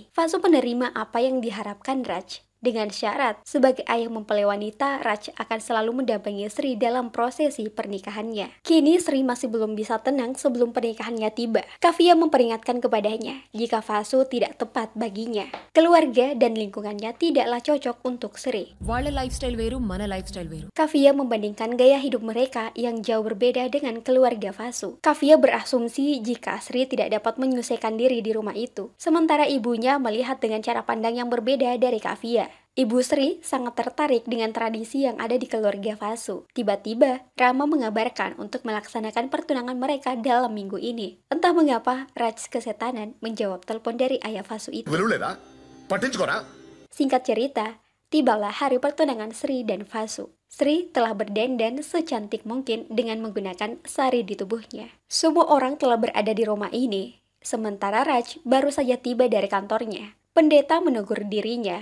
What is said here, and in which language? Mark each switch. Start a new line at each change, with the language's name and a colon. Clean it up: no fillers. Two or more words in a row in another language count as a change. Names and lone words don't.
Indonesian: Vasu menerima apa yang diharapkan Raj. Dengan syarat, sebagai ayah mempelai wanita, Raj akan selalu mendampingi Sri dalam prosesi pernikahannya. Kini Sri masih belum bisa tenang sebelum pernikahannya tiba. Kavya memperingatkan kepadanya jika Vasu tidak tepat baginya. Keluarga dan lingkungannya tidaklah cocok untuk Sri.
Telugu: వాళ్ళ
English: life style
Telugu: వేరు మన
English: life style
Telugu: వేరు
Indonesian: Kavya membandingkan gaya hidup mereka yang jauh berbeda dengan keluarga Vasu. Kavya berasumsi jika Sri tidak dapat menyelesaikan diri di rumah itu, sementara ibunya melihat dengan cara pandang yang berbeda dari Kavya. Ibu Sri sangat tertarik dengan tradisi yang ada di keluarga Vasu. Tiba-tiba, Rama mengabarkan untuk melaksanakan pertunangan mereka dalam minggu ini. Entah mengapa, Raj kesetanan menjawab telepon dari ayah Vasu itu.
Telugu: విలువలేదా పట్టించుకోరా.
Indonesian: Singkat cerita, tibalah hari pertunangan Sri dan Vasu. Sri telah berdandan secantik mungkin dengan menggunakan sari di tubuhnya. Semua orang telah berada di rumah ini, sementara Raj baru saja tiba dari kantornya. Pendeta menegur dirinya.